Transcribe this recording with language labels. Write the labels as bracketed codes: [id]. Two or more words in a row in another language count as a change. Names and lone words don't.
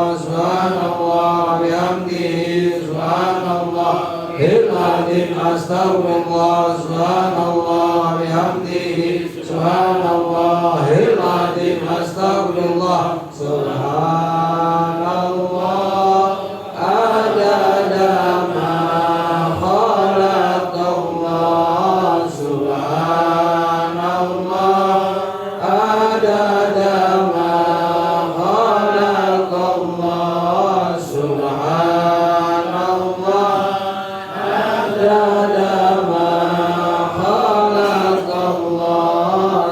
[ar] سبحان الله وبحمده سبحان الله العظيم. Astaghfirullah. سبحان الله وبحمده سبحان الله العظيم. أستغفر الله. سبحان الله عدد ما خلق الله. سبحان الله عدد ما خلق الله. سبحان الله عدد ما خلق الله.